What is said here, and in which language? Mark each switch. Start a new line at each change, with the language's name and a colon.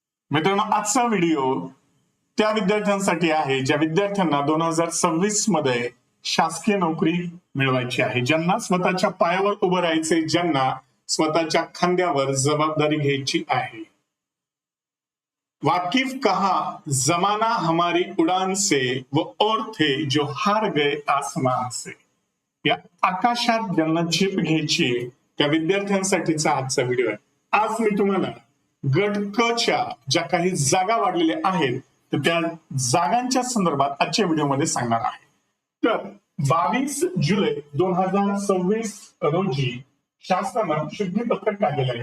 Marathi: मित्रांनो, आजचा व्हिडिओ त्या विद्यार्थ्यांसाठी आहे ज्या विद्यार्थ्यांना 2026 मध्ये शासकीय नोकरी मिळवायची आहे, ज्यांना स्वतःच्या पायावर उभं राहायचे, ज्यांना स्वतःच्या खांद्यावर जबाबदारी घ्यायची आहे.
Hindi: वाकिफ कहा जमाना हमारी उड़ान से वो और थे जो हार गए आसमान से.
Marathi: या आकाशात ज्यांना झेप घ्यायची त्या विद्यार्थ्यांसाठीचा आजचा व्हिडिओ आहे. आज मी तुम्हाला गट क च्या ज्या काही जागा वाढलेल्या आहेत तर त्या जागांच्या संदर्भात आजच्या व्हिडिओमध्ये सांगणार आहे. तर 22 जुलै 2026 रोजी शासनानं शुद्धीपत्रक काढलेलं आहे.